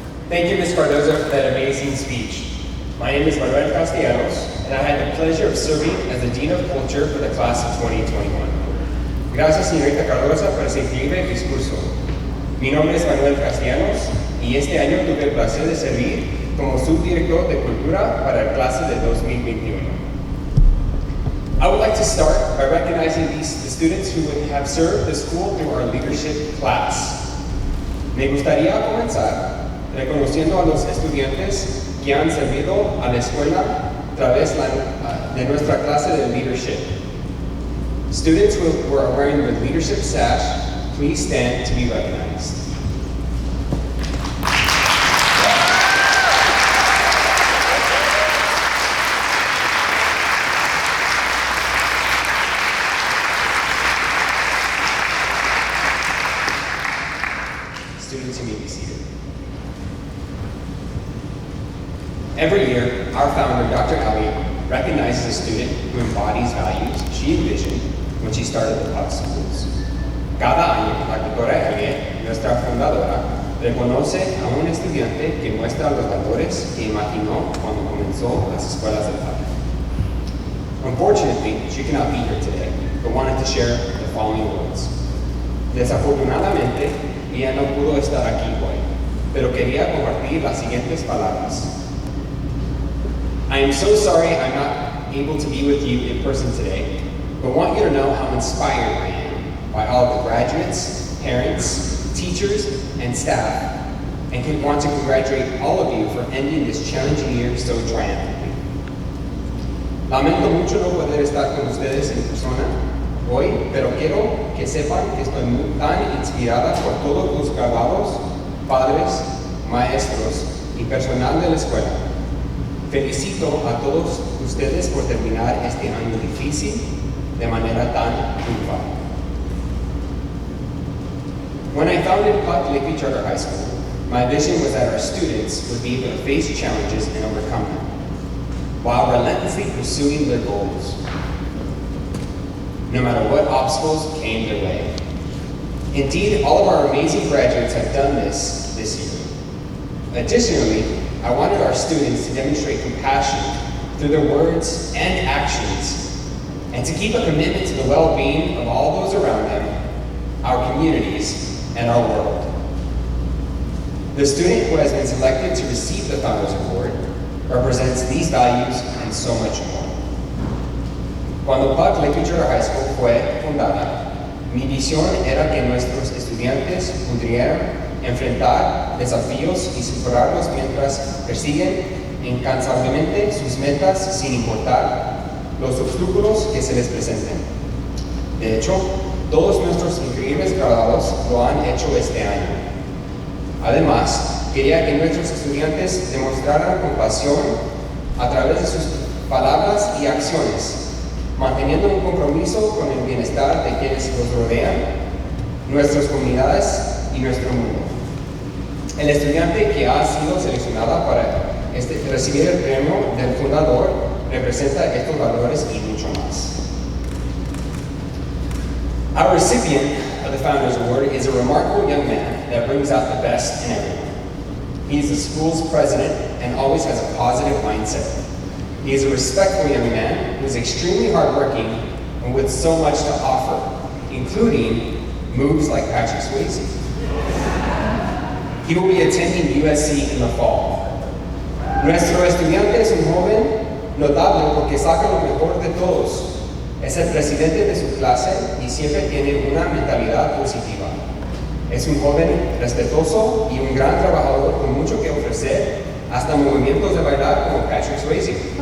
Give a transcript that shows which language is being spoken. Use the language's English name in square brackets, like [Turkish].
[English] Thank you, Ms. Cardozo, for that amazing speech. My name is Manuel Castellanos, and I had the pleasure of serving as the Dean of Culture for the class of 2021. [Spanish] Gracias, señorita Cardozo, por ese increíble discurso. Mi nombre es Manuel Castellanos, y este año tuve el placer de servir como subdirector de Cultura para la clase de 2021. [English] I would like to start by recognizing the students who have served the school through our leadership class. [Spanish] Me gustaría comenzar reconociendo a los estudiantes que han servido a la escuela a través de nuestra clase de leadership. [English] Students who are wearing the leadership sash, please stand to be recognized. Students, you may be seated. Every year, our founder, Dr. Elliott, recognizes a student who embodies values she envisioned when she started the PUC schools. [Spanish] Cada año, la doctora Elliott, nuestra fundadora, reconoce a un estudiante que muestra los valores que imaginó cuando comenzó las escuelas del PUC. [English] Unfortunately, she cannot be here today, but wanted to share the following words. [Spanish] Desafortunadamente, ella no pudo estar aquí hoy, pero quería compartir las siguientes palabras. [English] I am so sorry I'm not able to be with you in person today, but want you to know how inspired I am by all of the graduates, parents, teachers, and staff, and want to congratulate all of you for ending this challenging year so triumphantly. [Spanish] Lamento mucho no poder estar con ustedes en persona hoy, pero quiero que sepan que estoy tan inspirada por todos los graduados, padres, maestros y personal de la escuela. Felicito a todos ustedes por terminar este año difícil de manera tan triunfal. [English] When I founded PUC Lakeview Charter High School, my vision was that our students would be able to face challenges and overcome them, while relentlessly pursuing their goals, no matter what obstacles came their way. Indeed, all of our amazing graduates have done this year. Additionally, I wanted our students to demonstrate compassion through their words and actions, and to keep a commitment to the well-being of all those around them, our communities, and our world. The student who has been selected to receive the Founders Award represents these values and so much more. [Spanish] Cuando PUC Lakeview Charter High School fue fundada, mi visión era que nuestros estudiantes enfrentar desafíos y superarlos mientras persiguen incansablemente sus metas sin importar los obstáculos que se les presenten. De hecho, todos nuestros increíbles graduados lo han hecho este año. Además, quería que nuestros estudiantes demostraran compasión a través de sus palabras y acciones, manteniendo un compromiso con el bienestar de quienes los rodean, nuestras comunidades y nuestro mundo. El estudiante que ha sido seleccionada para recibir el premio del fundador representa estos valores y mucho más. [English] Our recipient of the Founders Award is a remarkable young man that brings out the best in everyone. He is the school's president and always has a positive mindset. He is a respectful young man who is extremely hardworking and with so much to offer, including moves like Patrick Swayze. He will be attending USC in the fall. [Spanish] Nuestro estudiante es un joven notable porque saca lo mejor de todos. Es el presidente de su clase y siempre tiene una mentalidad positiva. Es un joven respetuoso y un gran trabajador con mucho que ofrecer, hasta movimientos de bailar como Patrick Swayze.